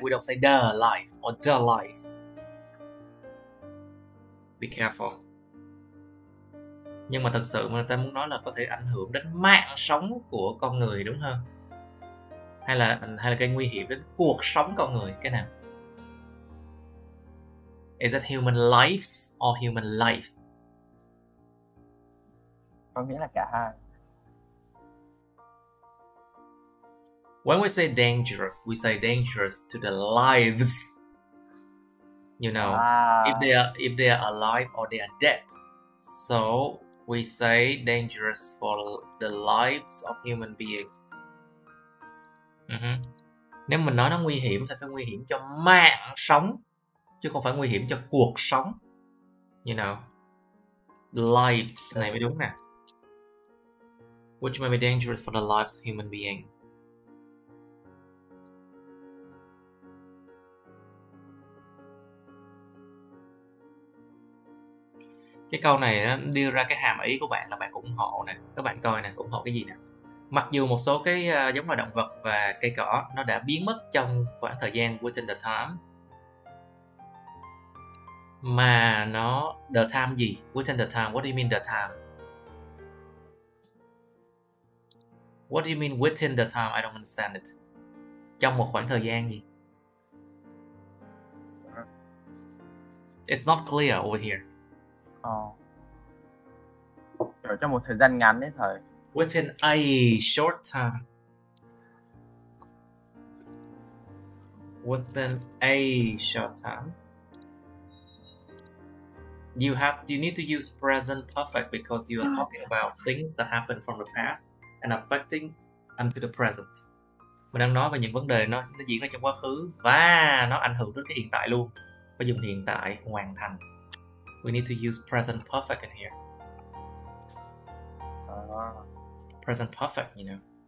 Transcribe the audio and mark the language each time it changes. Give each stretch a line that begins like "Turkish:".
English: We don't say the life or the life. Be careful.
Vietnamese: Nhưng mà thật sự mà ta muốn nói là có thể ảnh hưởng đến mạng sống của con người, đúng không? Hay là gây nguy hiểm đến cuộc sống con người, cái nào?
English: Is it human lives or human life?
Vietnamese: Có nghĩa là cả hai.
English: When we say dangerous, we say dangerous to the lives. You know, if they are alive or they are dead. So we say dangerous for the lives of human being.
Vietnamese: Nếu mình nói nó nguy hiểm thì phải nguy hiểm cho mạng sống, chứ không phải nguy hiểm cho cuộc sống.
English: You know,
Vietnamese: lives này mới đúng nè.
English: Which may be dangerous for the lives of human being.
Vietnamese: Cái câu này nó đưa ra cái hàm ý của bạn là bạn ủng hộ nè. Các bạn coi nè, ủng hộ cái gì nè? Mặc dù một số cái giống loài động vật và cây cỏ nó đã biến mất trong khoảng thời gian
English: within the time,
Vietnamese: mà nó
English: the time
Vietnamese: gì?
English: Within the time, what do you mean the time? What do you mean within the time? I don't understand it.
Vietnamese: Trong một khoảng thời gian gì?
English: It's not clear over here.
Vietnamese: Kiểu trong một thời gian ngắn đấy thầy.
English: Within a short time. Within a short time. You need to use present perfect because you are talking about things that happened from the past and affecting unto the present.
Vietnamese: Mình đang nói về những vấn đề nó diễn ra trong quá khứ và nó ảnh hưởng đến cái hiện tại luôn. Phải dùng hiện tại hoàn thành.
English: We need to use present perfect in here. Present perfect, you know.